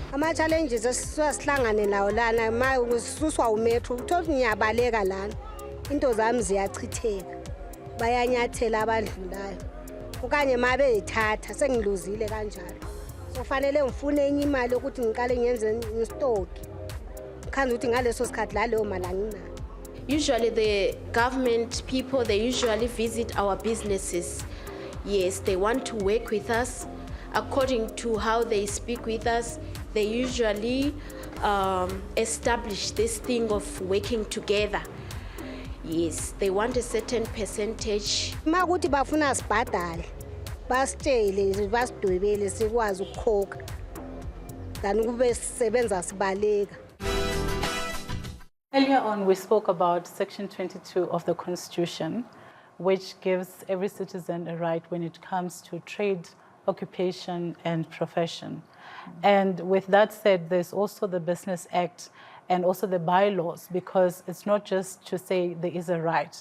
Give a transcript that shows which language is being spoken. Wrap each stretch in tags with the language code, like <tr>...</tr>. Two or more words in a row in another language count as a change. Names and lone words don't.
<nd>Ama-challenges esihlangane nawo lana ma ususwa umetro uthola ukuthi ngiyabaleka lana into zami ziyachitheka bayanyathela abadlulayo okanye ma beyithatha sengiluzile kanjalo so kufanele ngifune enye imali ukuthi ngiqale ngenze ngistoki ngikhanza ukuthi ngaleso sikhathi laleyo mali anginayo.</nd> <en>Usually the government people, they usually visit our businesses. Yes, they want to work with us. According to how they speak with us, they usually establish this thing of working together. Yes, they want a certain percentage.</en> <nd>Ma ukuthi bafuna sibhadale basitshele basidwebele sikwazi ukukhokha than kube sisebenza sibaleka.</nd> <en>Earlier on, we spoke about Section 22 of the Constitution, which gives every citizen a right when it comes to trade, occupation, and profession. And with that said, there's also the Business Act and also the bylaws, because it's not just to say there is a right.</en>